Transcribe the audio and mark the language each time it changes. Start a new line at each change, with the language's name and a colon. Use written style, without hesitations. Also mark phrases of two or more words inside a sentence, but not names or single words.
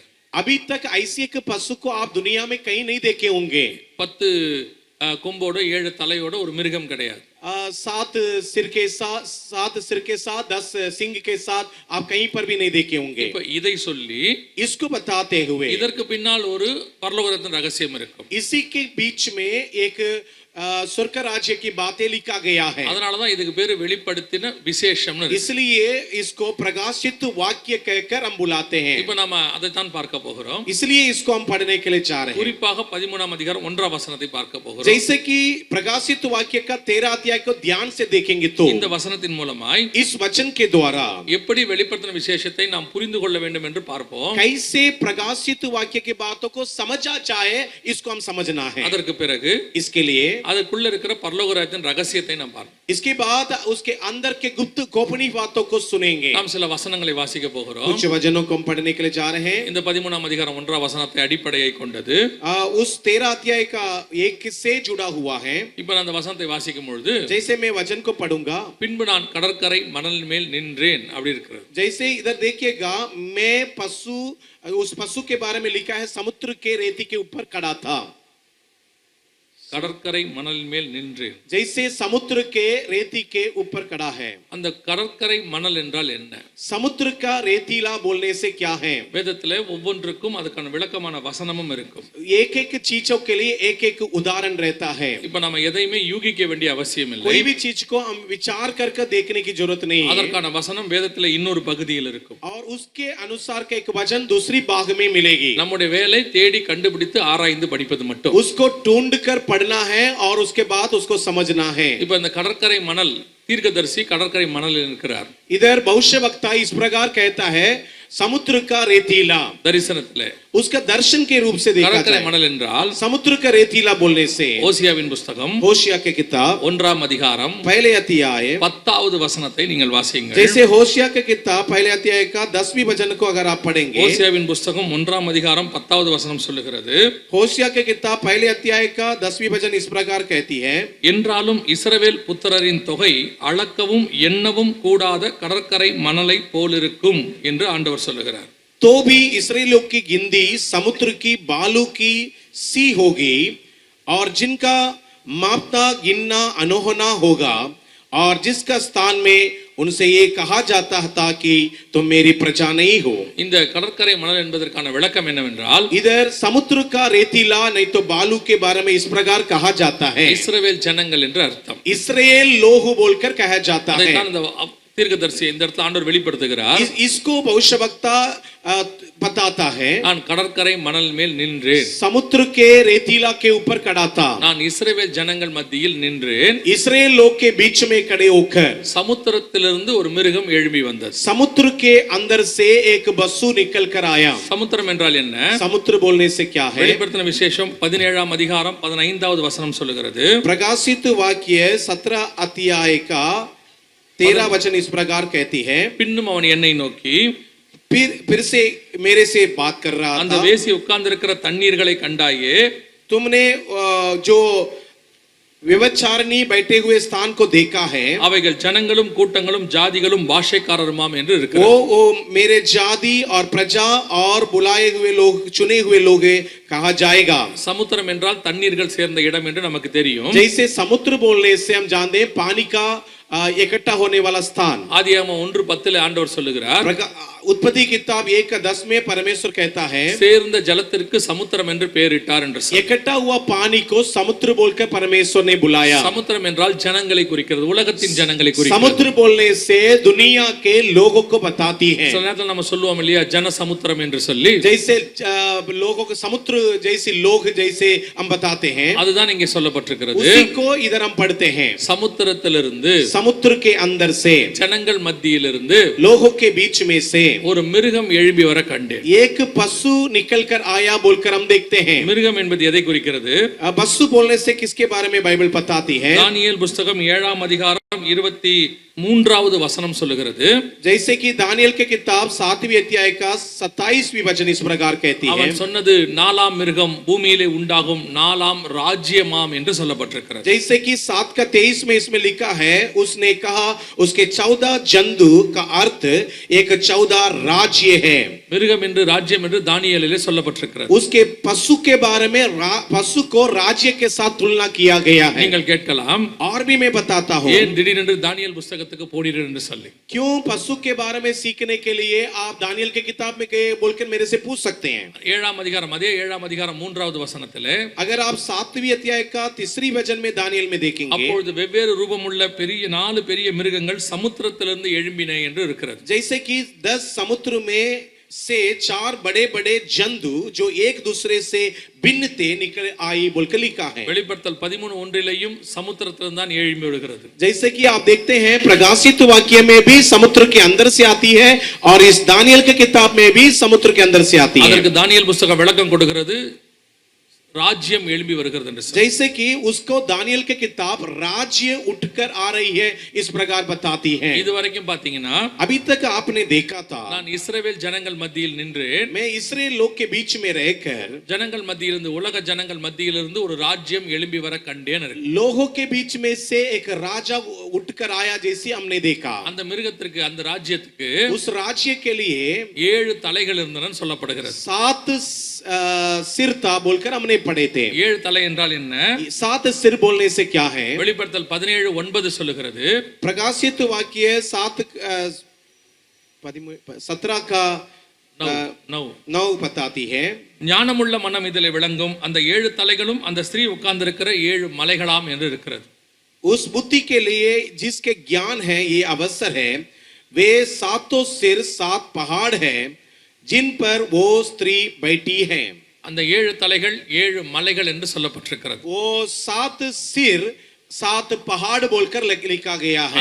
Hindi: अभी तक ऐसी एक पशु को आप दुनिया में कहीं नहीं देखे होंगे।
Tamil: 10 கொம்போட 7 தலையோட ஒரு மிருகம் கிடையாது.
Hindi: 7 सिर के साथ 10 सिंग के साथ आप कहीं पर भी नहीं देखे होंगे।
Tamil: இப்ப இதை சொல்லி
Hindi: इसको बताते हुए
Tamil: இதற்கு பின்னால் ஒரு பரலோகத்தின் ரகசியம் இருக்கும்.
Hindi: इसी के बीच में एक स्वर्ग राज्य की बातें लिखा गया है।
Tamil: அதனாலதான் இதுக்கு பேரு வெளிப்படுத்தின விசேஷம்னு இருக்கு.
Hindi: इसलिए इसको प्रकाशित वाक्य कहकर हम बुलाते हैं।
Tamil: இப்ப நாம அதை தான் பார்க்க போகிறோம்.
Hindi: इसलिए इसको हम पढ़ने के लिए चाह रहे हैं।
Tamil: குறிப்பாக 13ஆம் அதிகாரம் 1ஆம் வசனத்தை பார்க்க போகிறோம்.
Hindi: जैसे कि प्रकाशित वाक्य का 13 अध्याय को ध्यान से देखेंगे तो
Tamil: இந்த வசனத்தின் மூலமாய்
Hindi: इस वचन के द्वारा
Tamil: எப்படி வெளிப்படுத்தின விசேஷத்தை நாம் புரிந்து கொள்ள வேண்டும் என்று பார்ப்போம்.
Hindi: कैसे प्रकाशित वाक्य की बातों को समझा जाए इसको हम समझना है।
Tamil: அதற்கு பிறகு
Hindi: इसके लिए
Tamil: அதுக்குள்ள இருக்கிற பரலோக ராஜ்யத்தின் ரகசியத்தை நாம் பார்ப்போம்.
Hindi: इसके बाद उसके अंदर के गुप्त गोपनीय बातों को सुनेंगे।
Tamil: நாம் சில வசனங்களை வாசிக்க போகிறோம்.
Hindi: कुछ वचनों को हम पढ़ने के लिए जा रहे हैं।
Tamil: இந்த 13ஆம் அதிகாரம் 1ஆம் வசனத்தை அடிப்படையை கொண்டது.
Hindi: उस 13 अध्याय का एक से जुड़ा हुआ है।
Tamil: இப்ப நான் அந்த வசனத்தை வாசிக்கும் பொழுது
Hindi: जैसे मैं वचन को पढ़ूंगा
Tamil: பின்பு நான் கடற்கரை மணல் மேல் நின்றேன் அப்படி இருக்கிறது.
Hindi: जैसे इधर देखिएगा मैं पशु उस पशु के बारे में लिखा है समुद्र के रेती के ऊपर खड़ा था।
Tamil: கடற்கரை மணல் மேல் நின்றேன்.
Hindi: जैसे समुद्र के रेती के ऊपर खड़ा है।
Tamil: அந்த கடற்கரை மணல் என்றால் என்ன?
Hindi: समुद्र का रेतीला बोलने से क्या है?
Tamil: வேதத்திலே ஒவ்வொன்றுக்கும் அதுக்கான விளக்கமான வசனமும் இருக்கும்.
Hindi: एक एक चीजों के लिए एक एक उदाहरण रहता है।
Tamil: இப்ப நாம எதையுமே யூகிக்க வேண்டிய அவசியம் இல்லை.
Hindi: कोई भी चीज को हम विचार करके देखने की जरूरत नहीं है।
Tamil: அதற்கான வசனம் வேதத்திலே இன்னொரு பகுதியில் இருக்கும்.
Hindi: और उसके अनुसार का एक वचन दूसरी भाग में मिलेगी।
Tamil: நம்முடைய வேலை தேடி கண்டுபிடித்து ஆராய்ந்து படிப்பது மட்டும்.
Hindi: उसको ढूंढ कर पढ़ना है और उसके बाद उसको समझना है।
Tamil: இப்ப இந்த கடற்கரை மணல் தீர்க்கதரிசி கடற்கரை மணலில் இருக்கிறார்.
Hindi: इधर भविष्यवक्ता इस प्रकार कहता है समुद्र का रेतीला।
Tamil: தரிசனத்திலே
Hindi: उसका दर्शन के रूप से देखा
Tamil: கடற்கரை
Hindi: जाए।
Tamil: மணல் என்றால்
Hindi: समुद्र का रेतीला बोलने से
Tamil: ஓசியாவின் புத்தகம்
Hindi: होशिया के किताब
Tamil: 1ஆம் அதிகாரம்
Hindi: पहले अध्याय
Tamil: 10வது வசனத்தை நீங்கள் வாசியுங்கள்.
Hindi: जैसे होशिया के किताब पहले अध्याय का 10वीं वचन को अगर आप पढ़ेंगे
Tamil: ஓசியாவின் புத்தகம் 1ஆம் அதிகாரம் 10வது வசனம் சொல்லுகிறது,
Hindi: होशिया के किताब पहले अध्याय का 10वीं वचन इस प्रकार कहती है,
Tamil: என்றாலும் இஸ்ரவேல் புத்திரரின் தொகை அளக்கவும் எண்ணவும் கூடாத கடற்கரை மணலை போலிருக்கும் என்று ஆண்டவர் சொல்லுகிறார்.
Hindi: तो भी इसराइलियों की गिनती समुद्र की बालू की सी होगी और जिनका मापना गिनना अनहोना होगा और जिसका स्थान में उनसे ये कहा जाता था कि तुम मेरी प्रजा नहीं हो।
Tamil: இந்த கடற்கரை மணல் என்பதற்கான விளக்கம் என்னவென்றால்
Hindi: इधर समुद्र का रेतीला नहीं तो बालू के बारे में इस प्रकार कहा जाता है,
Tamil: இஸ்ரவேல் ஜனங்கள் என்று அர்த்தம்.
Hindi: इसराइल लोग बोलकर कहा जाता है।
Tamil: அதைத்தான் இந்த தீர்க்கதரிசி இந்த இடத்துல ஆண்டவர் வெளிப்படுத்துகிறார்.
Hindi: इसको भविष्यवक्ता बताता है,
Tamil: நான் கடற்கரை மணல் மேல் நின்றேன்,
Hindi: समुद्र के रेतीला के ऊपर खड़ा था,
Tamil: நான் இஸ்ரவேல் ஜனங்கள் மத்தியில் நின்றேன்.
Hindi: इसराइल लोग के बीच में खड़े होकर
Tamil: சமுத்திரத்திலிருந்து ஒரு மிருகம் எழும்பி வந்தது.
Hindi: समुद्र के अंदर से एक बस्सू निकल कर आया।
Tamil: சமுத்திரம் என்றால் என்ன?
Hindi: समुद्र बोलने से क्या है?
Tamil: வெளிப்படுத்தின விசேஷம் 17ஆம் அதிகாரம் 15வது வசனம் சொல்லுகிறது,
Hindi: प्रकाशित वाक्य 17 अध्याय का 13 वचन इस प्रकार कहती है,
Tamil: பின்னும் அவன் என்னை நோக்கி
Hindi: फिर से मेरे से बात कर रहा
Tamil: அந்த
Hindi: था,
Tamil: வேசி உட்கார்ந்திருக்கிற தண்ணீர்களை கண்டாயே,
Hindi: तुमने जो व्यभिचारिणी बैठे हुए स्थान को देखा है,
Tamil: அவைகள் ஜனங்களும் கூட்டங்களும் ஜாதிகளும் பாஷைக்காரருமாம் என்று இருக்கிறது.
Hindi: वो मेरे जाति और प्रजा और बुलाए हुए लोग चुने हुए लोग कहा जाएगा।
Tamil: சமுத்திரம் என்றால் தண்ணீர்கள் சேர்ந்த இடம் என்று நமக்கு தெரியும்.
Hindi: जैसे समुद्र बोलने से हम जानते हैं पानी का इकट्ठा होने वाला स्थान।
Tamil: ஆதியாகமம் 1:10 ஆண்டவர் சொல்லுகிறார்,
Hindi: उत्पत्ति किताब 1:10 में परमेश्वर कहता है,
Tamil: சேர்ந்த ஜலத்திற்கு சமுத்திரம் என்று பெயரிட்டார் என்று சொல்லி.
Hindi: इकट्ठा हुआ पानी को समुद्र बोलकर परमेश्वर ने बुलाया।
Tamil: சமுத்திரம் என்றால் ஜனங்களை குறிக்கிறது, உலகத்தின் ஜனங்களை குறிக்கிறது.
Hindi: समुद्र बोलने से दुनिया के लोगों को बताती है।
Tamil: சில நேரத்துல நம்ம சொல்லுவோம் இல்லையா, ஜன சமுத்திரம் என்று சொல்லி.
Hindi: जैसे लोगों को समुद्र जैसे लोग जैसे हम बताते हैं,
Tamil: அதுதான் இங்கே சொல்லப்பட்டிருக்கிறது.
Hindi: उसी को इधर हम पढ़ते हैं।
Tamil: சமுத்திரத்திலிருந்து,
Hindi: समुद्र के अंदर से,
Tamil: ஜனங்கள் மத்தியிலிருந்து
Hindi: लोगों के बीच में से
Tamil: ஒரு மிருகம் எழும்பி வர கண்டேன்.
Hindi: एक पशु निकलकर आया बोलकर हम देखते हैं।
Tamil: மிருகம் என்பது எதை குறிக்கிறது?
Hindi: पशु बोलने से किसके बारे में बाइबल बताती है?
Tamil: தானியேல் புஸ்தகம் 7ஆம் அதிகாரம் 23வது வசனம் சொல்லுகிறது.
Hindi: जैसे कि दानियल के किताब 7वीं अध्याय का 27वीं वचन इस प्रकार कहती है।
Tamil: அவன் சொன்னது 4ஆம் மிருகம் பூமியிலே உண்டாகும் 4ஆம் ராஜ்யமாம் என்று சொல்லப்பட்டிருக்கிறது.
Hindi: जैसे कि 7 का 23 में इसमें लिखा है, उसने कहा उसके 14 जंतु का अर्थ एक 14 राज्य है।
Tamil: மிருகம் என்று ராஜ்யம் என்று தானியேலிலே சொல்லப்பட்டிருக்கிறது.
Hindi: उसके पशु के बारे में पशु को राज्य के साथ तुलना किया गया है।
Tamil: நீங்கள் கேட்கலாம்,
Hindi: और भी मैं बताता हूँ,
Tamil: ஏன் திடீரென்று தானியேல் புஸ்தகத்துக்கு போனீர்கள் என்று சொல்லி.
Hindi: क्यों पशु के बारे में सीखने के लिए आप दानियल के किताब में गए बोलकर मेरे से पूछ सकते हैं।
Tamil: 7ஆம் அதிகாரம், அதே 7ஆம் அதிகாரம் 3வது வசனத்திலே,
Hindi: अगर आप 7वीं अध्याय का 3री वचन में दानियल में देखेंगे,
Tamil: அப்பொழுது வெவ்வேறு ரூபமுள்ள பெரிய 4 பெரிய மிருகங்கள் சமுத்திரத்திலிருந்து எழும்பின என்று இருக்கிறது.
Hindi: जैसे कि 10 समुद्र में से 4 बड़े बड़े जंतु जो एक दूसरे से भिन्न थे निकल आई बोलकर लिखा है।
Tamil: வெளிப்படுத்தல் 13:1லேயும் சமுத்திரத்திலிருந்து தான் எழும்பி விடுகிறது.
Hindi: जैसे कि आप देखते हैं प्रकाशित वाक्य में भी समुद्र के अंदर से आती है और इस दानियल के किताब में भी समुद्र के अंदर से आती है।
Tamil: அதற்கு தானியேல் புஸ்தகம் விளக்கம் கொடுக்கிறது, राज्यम எழும்பி வருகிறது என்று.
Hindi: जैसे कि उसको दानियल के किताब राज्य उठकर आ रही है इस प्रकार बताती है।
Tamil: இதுவரைக்கும் பாத்தீங்கன்னா,
Hindi: अभी तक आपने देखा था
Tamil: நான் இஸ்ரவேல் ஜனங்கள் மத்தியில் நின்றேன்,
Hindi: मैं इस्राएल लोग के बीच में रहकर
Tamil: ஜனங்கள் மத்தியிலிருந்து, உலக ஜனங்கள் மத்தியிலிருந்து ஒரு ராஜ்யம் எழும்பி வர கண்டேன்.
Hindi: लोगों के बीच में से एक राजा उठकर आया जैसे हमने देखा।
Tamil: அந்த மிருகத்திற்கு, அந்த ராஜ்யத்துக்கு
Hindi: उस राज्य के लिए
Tamil: 7 தலைகள் இருந்தன சொல்லப்படுகிறது.
Hindi: 7 सिर था बोलकर हमने पढ़े थे।
Tamil: 7 தலை என்றால் என்ன?
Hindi: 7 सिर बोलने से क्या है?
Tamil: வெளிப்படுத்தல் 17:9 சொல்லுகிறது.
Hindi: प्रकाशित वाक्य 17 का 9 बताती है।
Tamil: ஞானமுள்ள மனம் இதிலே விளங்கும், அந்த 7 தலைகளும் அந்த ஸ்திரீ உட்கார்ந்திருக்கிற 7 மலைகளாம் என்று இருக்கிறது.
Hindi: उस बुद्धि के लिए जिसके ज्ञान है ये अवसर है, वे 7 सिर 7 पहाड़ है जिन पर वो स्त्री बैठी है।
Tamil: அந்த 7 தலைகள் 7 மலைகள் என்று சொல்லப்பட்டிருக்கிறது.
Hindi: वो 7 सिर 7 पहाड़ बोलकर लिखा गया है।